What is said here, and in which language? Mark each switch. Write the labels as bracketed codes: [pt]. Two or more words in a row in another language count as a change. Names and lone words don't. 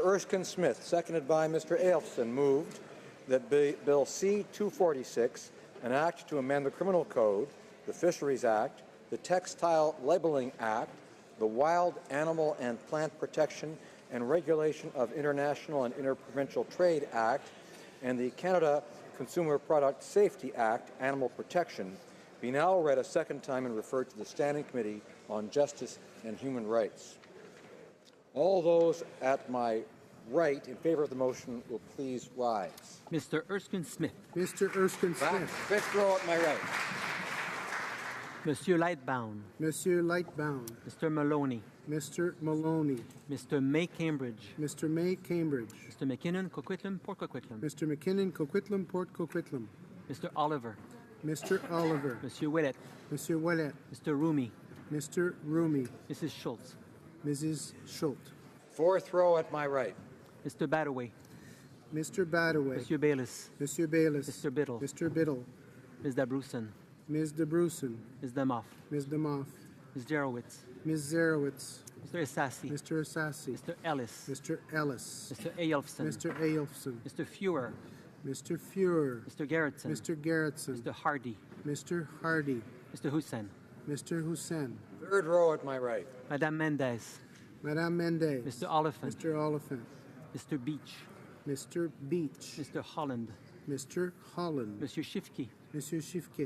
[en] Erskine Smith, seconded by Mr. Ailton, moved that Bill C-246, an act to amend the Criminal Code, the Fisheries Act, the Textile Labeling Act, the Wild Animal and Plant Protection and Regulation of International and Interprovincial Trade Act, and the Canada Consumer Product Safety Act, Animal Protection, be now read a second time and referred to the Standing Committee on Justice and Human Rights. All those at my right in favor of the motion will please rise. Mr. Erskine Smith. Mr. Erskine Smith. Fifth row at my right. Monsieur Lightbound. Monsieur Lightbound. Mr. Maloney. Mr. Maloney. Mr. May Cambridge. Mr. May Cambridge. Mr. McKinnon, Coquitlam, Port Coquitlam. Mr. McKinnon, Coquitlam, Port Coquitlam. Mr. Oliver. Mr. Oliver. Monsieur Ouellet. Monsieur Ouellet. Mr. Rumi. Mr. Rumi. Mrs. Schultz. Mrs. Schultz. Fourth row at my right. Mr. Badaway. Mr. Badaway. Monsieur Bayliss. Monsieur Bayliss. Mr. Biddle. Mr. Biddle. Ms. Dabruson. Ms. DeBruson. Ms. Demoff. Ms. Demoff. Ms. Jarowitz. Ms. Zarowitz. Mr. Assassi. Mr. Assassi. Mr. Ellis. Mr. Ellis. Mr. Eyolfson. Mr. Eyolfson. Mr. Fewer. Mr. Fuhrer. Mr. Gerritsen. Mr. Gerritsen. Mr. Hardy. Mr. Hardy. Mr. Hussein. Mr. Hussein. Third row at my right. Madame Mendez. Madame Mendez. Mr. Oliphant. Mr. Oliphant. Mr. Beach. Mr. Beach. Mr. Holland. Mr. Holland. Monsieur Shifki. Monsieur Shifke.